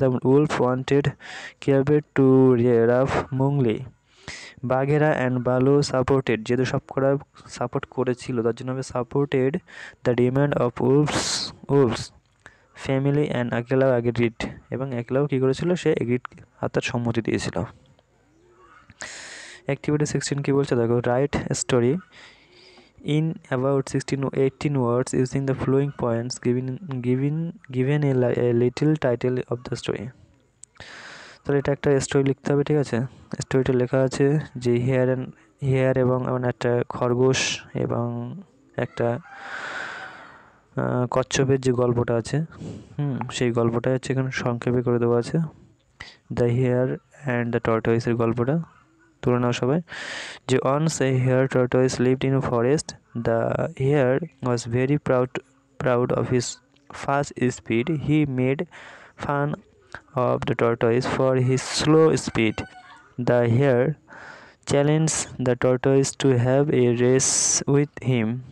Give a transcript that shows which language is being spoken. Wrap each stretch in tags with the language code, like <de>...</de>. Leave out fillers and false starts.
<bn>The Wolf wanted কী হবে two rough মংলি। বাঘেরা and বালু supported, যেহেতু সব করা সাপোর্ট করেছিল তার জন্য হবে supported the demand of Wolves family and আকেলাও agreed, এবং আকেলাও কী করেছিল, সে এগ্রিড অর্থাৎ সম্মতি দিয়েছিল। অ্যাক্টিভিটি 16 কী বলছে দেখো, write story</bn> <en>in about 18 words using the following points given a little title of the story.</en> <bn>তাহলে এটা একটা স্টোরি লিখতে হবে, ঠিক আছে। স্টোরিটা লেখা আছে যে হেয়ার এবং একটা খরগোশ এবং একটা কচ্ছপের যে গল্পটা আছে, সেই গল্পটা হচ্ছে এখানে সংক্ষেপে করে দেওয়া আছে। দ্য হেয়ার অ্যান্ড দ্য টর্টয়েসের গল্পটা তুলে নাও সবাই। যে</bn> <en>once a hare tortoise lived in a forest. The hare was very proud of his fast speed. He made fun of the tortoise for his slow speed. The hare challenged the tortoise to have a race with him.</en>